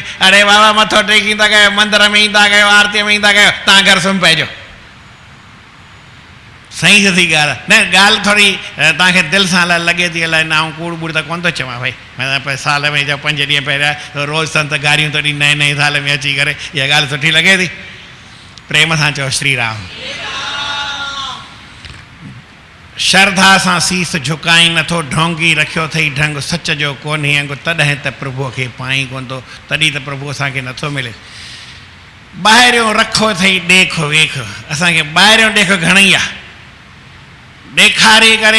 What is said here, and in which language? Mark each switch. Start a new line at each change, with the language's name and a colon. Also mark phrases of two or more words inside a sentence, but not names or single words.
Sindhi: अरे बाबा मथो टेकींदा कयो, मंदर में ईंदा कयो, आरतीअ में ईंदा कयो, तव्हां घर सुम्ही पइजो। सही थी ॻाल्हि न ॻाल्हि थोरी तव्हांखे दिलि सां लॻे थी अलाए न आऊं कूड़ बूड़ त कोन थो चवां भई मतिलबु साल में जा 5 ॾींहं पहिरियां रोज़ु संत गारियूं तॾहिं नए नए साल में अची करे इहा ॻाल्हि सुठी लॻे थी प्रेम सां चओ श्री राम श्रद्धा सां सीस झुकाई नथो ढोंगी रखियो अथई ढंग सच जो कोन्हे अंग तॾहिं त प्रभुअ खे पाई कोन थो तॾहिं त प्रभु असांखे नथो मिले ॿाहिरियों रखो अथई ॾेख वेख असांखे ॿाहिरियों ॾेख घणई आहे ॾेखारे करे